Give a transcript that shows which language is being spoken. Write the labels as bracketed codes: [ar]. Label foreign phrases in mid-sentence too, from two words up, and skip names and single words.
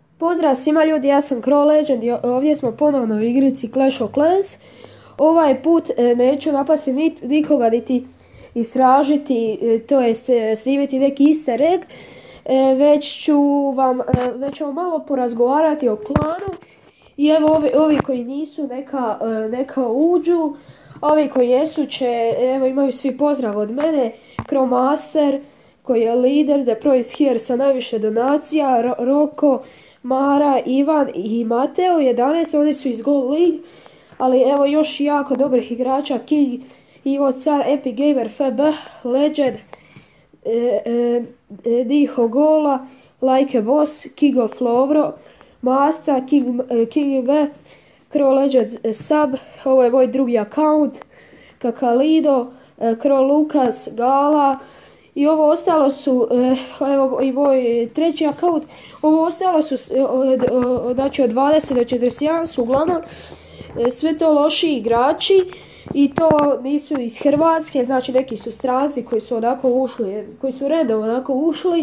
[hr] Pozdrav svima ljudi, ja sam Crow Legend i ovdje smo ponovno u igrici Clash of Clans. Ovaj put neću napasti nikoga niti istražiti, to jest snimiti neki [en] easter egg, [hr] već ću vam malo porazgovarati o klanu. I evo ovi koji nisu neka uđu, ovi koji jesu će, evo imaju svi pozdrav od mene. Crow Master koji je lider, The Pro is here sa najviše donacija, Roko, Mara, Ivan i Mateo 11, oni su iz Gold League, ali evo još jako dobrih igrača: King, Ivo Car, Epic Gamer, FB, Legend, Diho Gola, Like a Boss, King of Lovro, Masta, King V, Crow Legend Sub, ovo je moj drugi account, Kakalido, Crow Lukas, Gala. I ovo ostalo su, evo i moj treći account, ovo ostalo su, znači od 20 do 41 su uglavnom sve to loši igrači i to nisu iz Hrvatske, znači neki su stranci koji su onako ušli, koji su redom onako ušli.